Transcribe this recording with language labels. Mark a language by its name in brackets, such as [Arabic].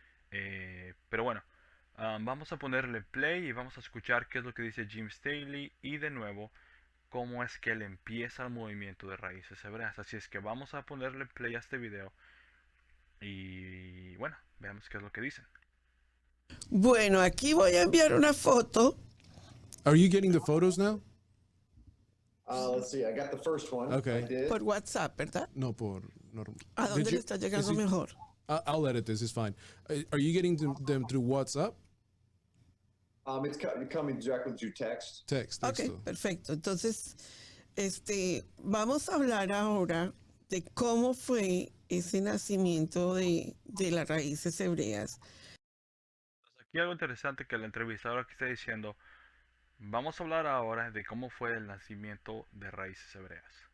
[Spanish] Pero bueno, vamos a ponerle play y vamos a escuchar qué es lo que dice Jim Staley y de nuevo cómo es que él empieza el movimiento de raíces hebreas. Así es que vamos a ponerle play a este video y bueno, veamos qué es lo que dicen. Bueno, aquí voy a enviar una foto. [English] Are you getting the photos now? Let's see. I got the first one. Okay. I did. [Spanish] Por WhatsApp, ¿verdad? No, por normal. ¿A dónde le está llegando mejor? [English] I'll edit this. It's fine. Are you getting them through WhatsApp? It's coming directly through text. Text. Ok, [Spanish] Texto. perfecto. Entonces, Vamos a hablar ahora de cómo fue ese nacimiento de las raíces hebreas. Aquí algo interesante que el entrevistador aquí está diciendo, vamos a hablar ahora de cómo fue el nacimiento de raíces hebreas.